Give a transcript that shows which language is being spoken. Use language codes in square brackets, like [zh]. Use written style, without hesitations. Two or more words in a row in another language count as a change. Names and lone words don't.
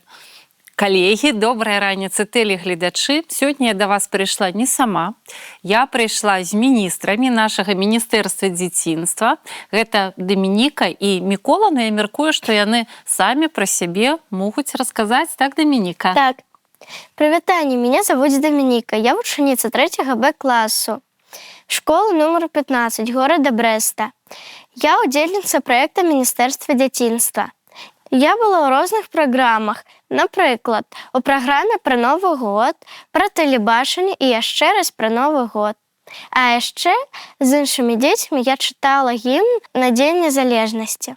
[be] Калегі, добрай раніцы, тэлегледачы. Сёння я да вас прыйшла не сама. Я прыйшла з міністрамі нашага Міністэрства дзяцінства. Гэта Дамініка і Мікола, но я мяркую, што яны самі пра сябе могуць расказаць. Так, Дамініка? Так. Прывітанне, [ru] меня зовут [be] Доминика. Я вучаніца 3 Б-классу. [ru] Школа номер 15 города Бреста. [be] Я удзельніца проекта Міністэрства дзяцінства. Я была ў розных праграмах, напрыклад, у праграме пра Новы год, пра тэлебачанне і яшчэ раз пра Новы год. А яшчэ з іншымі дзецьмі я чытала гімн на Дзень незалежнасці.